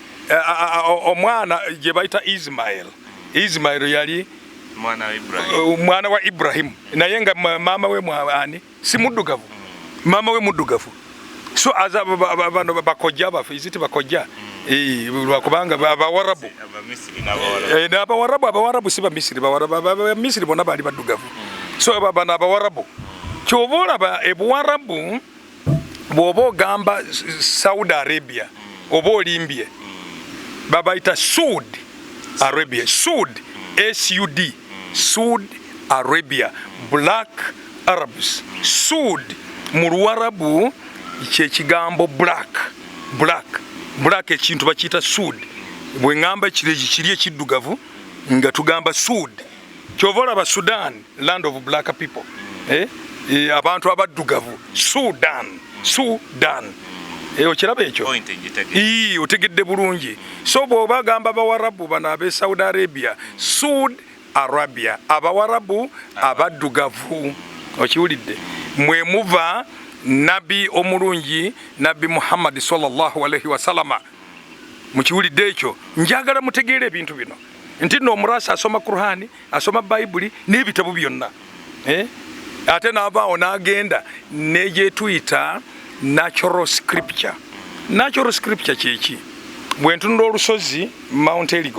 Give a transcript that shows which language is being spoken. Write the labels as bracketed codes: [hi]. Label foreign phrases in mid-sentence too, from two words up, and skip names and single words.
[lg] omwana gye bayita Ismail yali mwana wa Ibrahim naye nga maama we mwani si muddugavu maama we muddugavu so bano bakojja baffe iziti bakojja lwakubanga abawarabu abawarabu si bamisiri bamisiri bonna baali baddugavu so bano abawarabu kyova olaba ebuwarabu bw'oba ogamba Saudi Arabia oba olimbye babayita Sud Arabia Sud SUD Sud Arabia [en] Black Arabs [lg] Sud mu Luwarabu kyekigambo black ekintu bakiyita Sud bwe ŋŋamba kiri ekiddugavu nga tugamba Sud kyova olaba Sudan [en] land of black people [lg] abantu abaddugavu Sudan okiraba ekyo otegedde bulungi so bw'oba agamba abawarabu bano ab'e Saudi Arabia Sud Arabia abawarabu abaddugavu okiwulidde mwe muva nabi omulungi Nabi Muhammad [ar] صلى الله عليه وسلم [lg] mukiwulidde ekyo njagala mutegeera ebintu bino nti nno omurasa asoma Qur'ani asoma Bible n'ebitabo byonna ate n'abaawo n'agenda n'egyetuyita [en] natural scripture [lg] kyeki bwe ntunula olusozi Mount